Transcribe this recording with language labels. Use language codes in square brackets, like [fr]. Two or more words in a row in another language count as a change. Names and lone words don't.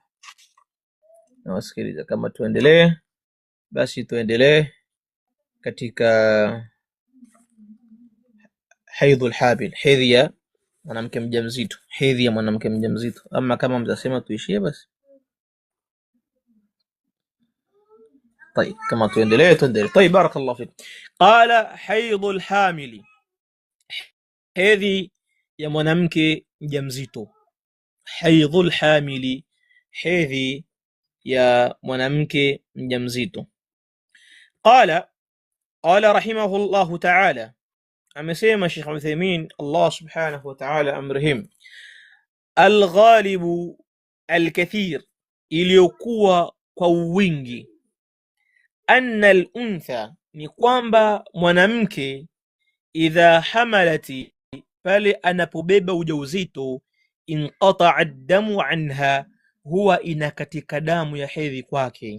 [sw] Nawasikiliza, kama tuendelee basi tuendelee katika [ar] حيض الحامل, [sw] hedhi ya mwanamke mjamzito, hedhi ya mwanamke mjamzito. Ama kama mtasema tuishie basi [ar] طيب، كما [sw] tuendelee tuendelee. [ar] طيب، بارك الله فيك. قال حيض الحامل، [sw] hedhi ya mwanamke mjamzito. [ar] حيض الحامل, [sw] hedhi ya mwanamke mjamzito. [ar] قال رحمه الله تعالى, [sw] amesema Sheikh Uthaymeen, Allah [ar] سبحانه وتعالى [sw] amrehemu, [ar] الغالب الكثير, [sw] iliyokuwa kwa wingi, [ar] أن الأنثى, [sw] ni kwamba mwanamke, [ar] إذا حملت, [sw] pale anapobeba ujauzito, [ar] انقطع الدم عنها, [sw] huwa inakatika damu ya hedhi kwake.